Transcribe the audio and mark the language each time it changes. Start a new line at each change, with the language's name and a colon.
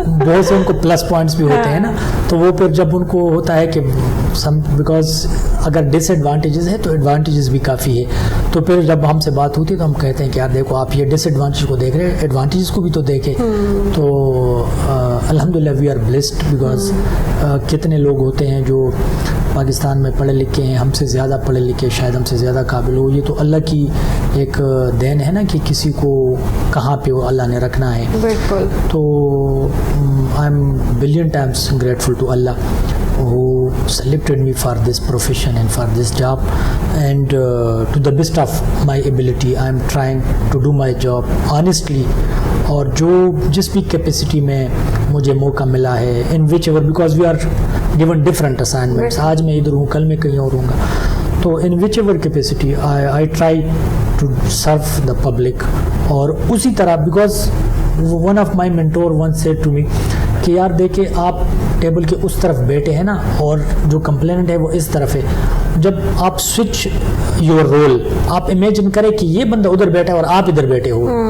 Urdu: بہت سے ان کو پلس پوائنٹس بھی ہوتے ہیں نا, تو وہ پھر جب ان کو ہوتا ہے کہ بیکاز اگر ڈس ایڈوانٹیجز ہے تو ایڈوانٹیجز بھی کافی ہے, تو پھر جب ہم سے بات ہوتی ہے تو ہم کہتے ہیں کہ یار دیکھو آپ یہ ڈس ایڈوانٹیج کو دیکھ رہے ہیں, ایڈوانٹیجز کو بھی تو دیکھیں. تو الحمدللہ
English: we are blessed,
Urdu: بیکاز کتنے لوگ ہوتے ہیں جو پاکستان میں پڑھے لکھے ہیں, ہم سے زیادہ پڑھے لکھے, شاید ہم سے زیادہ قابل ہو. یہ تو اللہ کی ایک دین ہے نا کہ کسی کو کہاں پہ اللہ نے رکھنا ہے. بالکل.
English: تو I am billion times grateful to اللہ who selected me for this profession and for this job, and to the best of my ability I am trying to do my job honestly.
Urdu: اور جو جس بھی capacity میں مجھے موقع ملا ہے
English: in whichever, because we are given different assignments,
Urdu: آج میں ادھر ہوں کل میں کہیں اور ہوں گا, تو
English: in whichever capacity I try to serve the public.
Urdu: اور اسی طرح
English: because one of my mentor once said to me
Urdu: کہ یار دیکھیں آپ ٹیبل کے اس طرف بیٹھے ہیں نا اور جو کمپلینٹ ہے وہ اس طرف ہے, جب آپ
English: switch your role,
Urdu: آپ امیجن کریں کہ یہ بندہ ادھر بیٹھا ہے اور آپ ادھر بیٹھے ہو